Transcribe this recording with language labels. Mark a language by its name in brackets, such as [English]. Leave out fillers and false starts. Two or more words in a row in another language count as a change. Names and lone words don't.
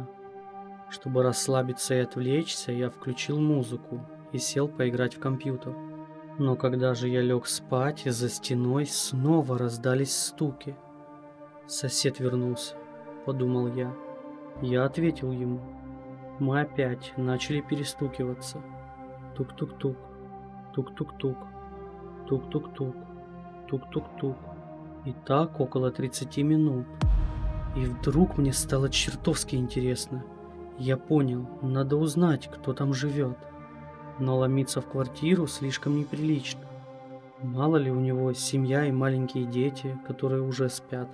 [Russian] Чтобы расслабиться и отвлечься, я включил музыку и сел поиграть в компьютер. Но когда же я лег спать, за стеной снова раздались стуки. «Сосед вернулся», — подумал я. Я ответил ему. Мы опять начали перестукиваться. Тук-тук-тук, тук-тук-тук, тук-тук-тук, тук-тук-тук. И так около 30 минут. И вдруг мне стало чертовски интересно. Я понял, надо узнать, кто там живет. Но ломиться в квартиру слишком неприлично. Мало ли у него семья и маленькие дети, которые уже спят.